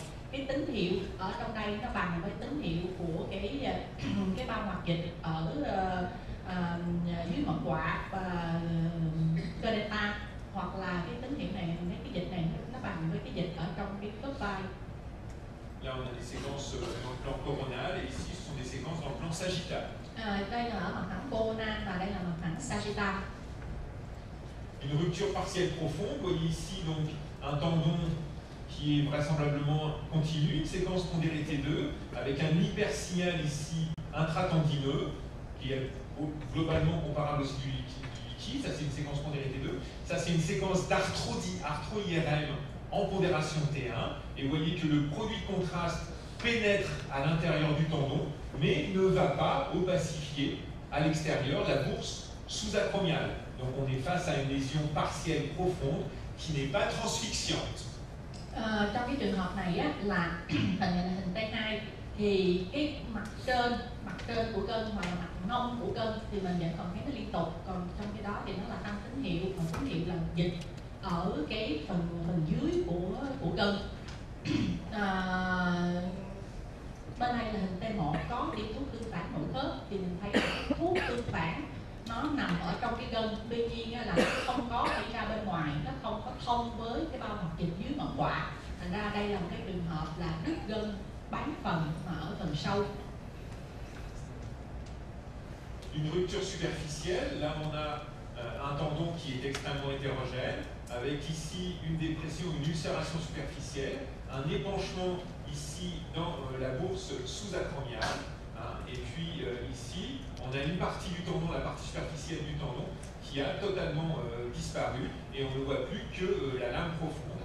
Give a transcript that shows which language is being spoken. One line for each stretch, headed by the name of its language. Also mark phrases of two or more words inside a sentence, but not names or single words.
Vietnamese: Cái tín hiệu ở trong đây nó bằng với tín hiệu của cái bao hoạt dịch ở dưới ngọn quạ và cơ delta, hoặc là cái tín hiệu này, mình thấy cái dịch này nó bằng với cái dịch ở trong cái khớp vai.
French: Là, on a des séquences dans le plan coronal, et ici, ce sont des séquences dans le plan sagittal.
Vietnamese: Đây là ở mặt thẳng coronal và đây là mặt thẳng sagittal.
French: une rupture partielle profonde. Vous voyez ici donc un tendon qui est vraisemblablement continu, une séquence pondérée T2, avec un hypersignal ici intratendineux, qui est globalement comparable aussi du liquide. Ça c'est une séquence pondérée T2. Ça c'est une séquence d'arthro-IRM en pondération T1. Et vous voyez que le produit de contraste pénètre à l'intérieur du tendon, mais ne va pas opacifier à l'extérieur la bourse sous-acromiale. Donc on est face à une lésion partielle profonde qui n'est pas transfixiante.
Vietnamese: Trong cái trường hợp này á, là hình này là hình T2 thì cái mặt trên của gân hoặc là mặt nông của gân thì mình vẫn còn thấy nó liên tục, còn trong cái đó thì nó là tăng tín hiệu, còn tín hiệu là dịch ở cái phần dưới của gân. Bên này là hình T1 có tiêm thuốc tương phản nội khớp thì mình thấy thuốc tương phản nó nằm ở trong cái gân, tuy nhiên là nó không có đi ra bên ngoài, nó không có thông với cái bao hoạt dịch dưới ngọn quạ. Thành ra đây là một cái trường hợp là đứt gân bán phần mà ở phần sâu.
French: Une rupture superficielle, là on a un tendon qui est extrêmement hétérogène, avec ici une dépression, une ulcération superficielle, un épanchement ici dans la bourse sous-acromiale, hein, et puis ici on a une partie du tendon, la partie superficielle du tendon, qui a totalement disparu, et on ne voit plus que la lame profonde.